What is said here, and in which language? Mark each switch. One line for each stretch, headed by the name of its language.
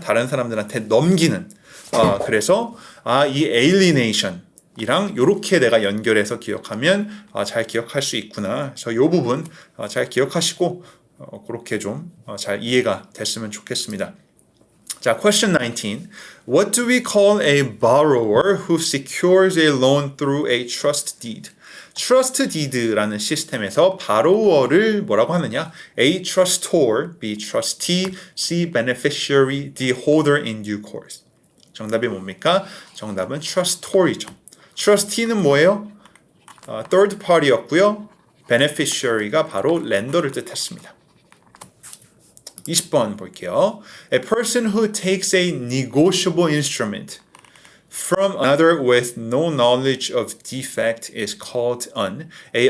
Korean: 다른 사람들한테 넘기는. 그래서 이 alienation이랑 이렇게 내가 연결해서 기억하면 잘 기억할 수 있구나. 그래서 이 부분 잘 기억하시고 그렇게 좀 잘 이해가 됐으면 좋겠습니다.
English: 자, question 19. What do we call a borrower who secures a loan through a trust deed?
Korean: trust deed라는 시스템에서 borrower를 뭐라고 하느냐?
English: A. trustor, B. trustee, C. beneficiary, D. holder in due course.
Korean: 정답이 뭡니까? 정답은 trustor이죠. trustee는 뭐예요? third party였고요. beneficiary가 바로 렌더를 뜻했습니다. 20번 볼게요.
English: A person who takes a negotiable instrument from another with no knowledge of defect is called an A.